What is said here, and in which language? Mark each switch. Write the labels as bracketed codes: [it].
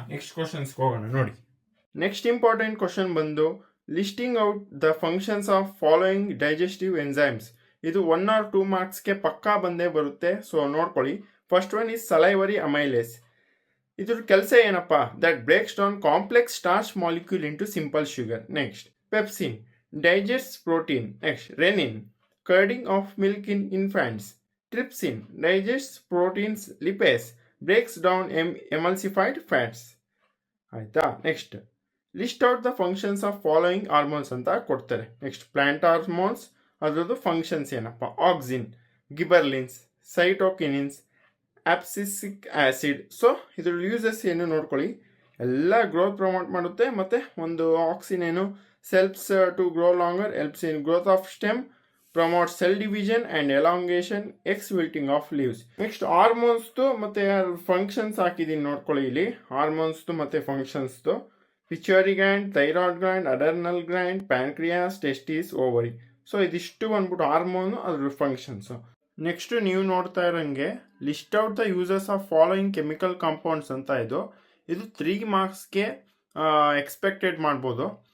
[kn] Next questions ಹೋಗೋಣ ನೋಡಿ. [en] Next important question ಬಂದು listing out the functions of following digestive enzymes. [kn] ಇದು 1 or 2 ಮಾರ್ಕ್ಸ್ಗೆ ಪಕ್ಕಾ ಬಂದೇ ಬರುತ್ತೆ. ಸೊ ನೋಡ್ಕೊಳ್ಳಿ. [en] First one is salivary amylase. [kn] ಇದ್ರ ಕೆಲಸ ಏನಪ್ಪಾ? [en] That breaks down complex starch molecule into simple sugar. Next pepsin digests protein. Next renin curding of milk in infants. Trypsin digests proteins. Lipase breaks down emulsified fats. ಆಯ್ತಾ? Next list out the functions of following hormones [kn] ಅಂತ ಕೊಡ್ತಾರೆ. Next plant hormones, ಅದ್ರದ್ದು functions ಏನಪ್ಪ? Auxin, ಗಿಬರ್ಲಿನ್ಸ್, ಸೈಟೋಕಿನಿನ್ಸ್, abscisic acid. So ಇದ್ರ uses ಏನು ನೋಡ್ಕೊಳ್ಳಿ. ಎಲ್ಲ growth promote ಮಾಡುತ್ತೆ, ಮತ್ತೆ ಒಂದು ಆಕ್ಸಿನ್ ಏನು [en] helps to grow longer, helps in growth of stem, promotes cell division and elongation, wilting of leaves. [kn] Next hormones ಮತ್ತೆ ಫಂಕ್ಷನ್ಸ್ ಹಾಕಿದೀನಿ ನೋಡ್ಕೊಳ್ಳಿ ಇಲ್ಲಿ. ಹಾರ್ಮೋನ್ಸ್ ಮತ್ತೆ functions ಪಿಚ್ಯುಟರಿ gland, thyroid gland, ಅಡರ್ನಲ್ gland, pancreas, testis, ovary. So ಇದಿಷ್ಟು ಬಂದ್ಬಿಟ್ಟು hormone, ಅದ್ರ functions. Next ನೀವು ನೋಡ್ತಾ ಇರೋಂಗೆ [en] list out the uses of following chemical compounds [kn] ಅಂತ ಇದು 3 ಮಾರ್ಕ್ಸ್ಗೆ ಎಕ್ಸ್ಪೆಕ್ಟೆಡ್ ಮಾಡ್ಬೋದು.